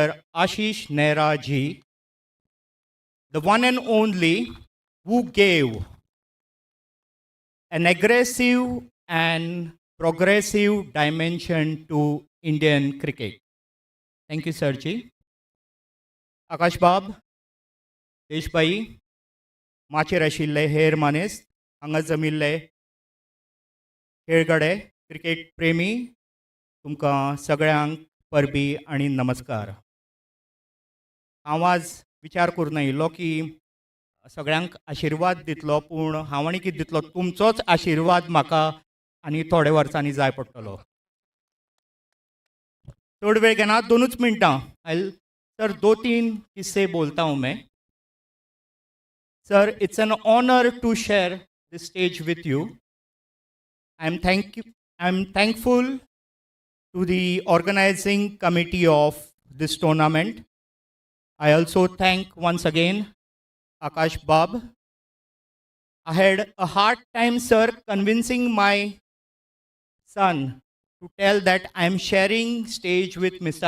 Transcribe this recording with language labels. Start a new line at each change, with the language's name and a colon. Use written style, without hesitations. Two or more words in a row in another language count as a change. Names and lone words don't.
English: Ashish Nehra ji, the one and only who gave an aggressive and progressive dimension to Indian cricket. Thank you, sir ji. Akash Bab, Desh Bhai,
Konkani: माचेर आशिल्ले हेर मानेस्त, हांगा जमिल्ले खेळगडे, क्रिकेट प्रेमी, तुमकां सगळ्यांक परबी आनी नमस्कार. हांव आज विचार करून आयिल्लो की सगळ्यांक आशिर्वाद दितलो, पूण हांव आनी कितें दितलो, तुमचोच आशिर्वाद म्हाका आनी थोड्या वर्सांनी जाय पडटलो. चड वेळ घेना, 2 मिनटां.
Hindi: सर, 2-3 किस्से बोलता हूँ मैं.
English: Sir, it's an honor to share this stage with you. I'm thankful to the organizing committee of this tournament. I also thank once again Akash Bab. I had a hard time, sir, convincing my son to tell that I'm sharing stage with Mr.